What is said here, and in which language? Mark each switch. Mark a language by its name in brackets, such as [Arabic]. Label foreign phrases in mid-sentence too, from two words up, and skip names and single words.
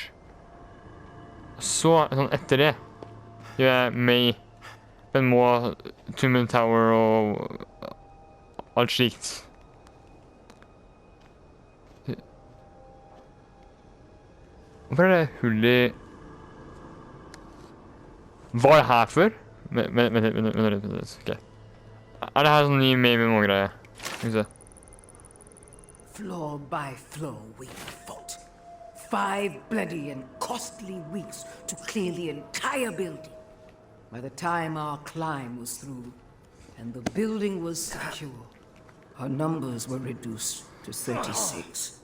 [Norwegian] Så, sånn etter det, gjør jeg May, Ben Moa, Two-Man Tower og alt slikt. Hvorfor er det hull i... Var det her før? Vent, ok. Er det her sånn ny May med noe greie? Skal vi se. [English] Floor by floor we fought. 5 bloody and costly weeks to clear the entire building. By the time our climb was through and the building was secure, our numbers were reduced to 36.